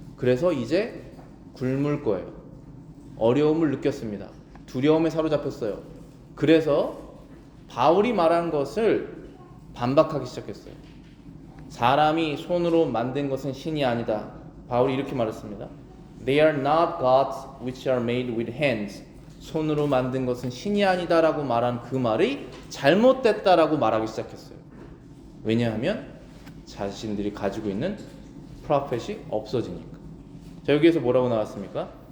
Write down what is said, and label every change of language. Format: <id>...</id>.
<ko>그래서 이제 굶을 거예요. 어려움을 느꼈습니다. 두려움에 사로잡혔어요. 그래서 바울이 말한 것을 반박하기 시작했어요. 사람이 손으로 만든 것은 신이 아니다. 바울이 이렇게 말했습니다.</ko> <en>They are not gods which are made with hands.</en> <ko>손으로 만든 것은 신이 아니다라고 말한 그 말이 잘못됐다라고 말하기 시작했어요. 왜냐하면 자신들이 가지고 있는 프로펫이 없어지니까. 자, 여기에서 뭐라고 나왔습니까?</ko>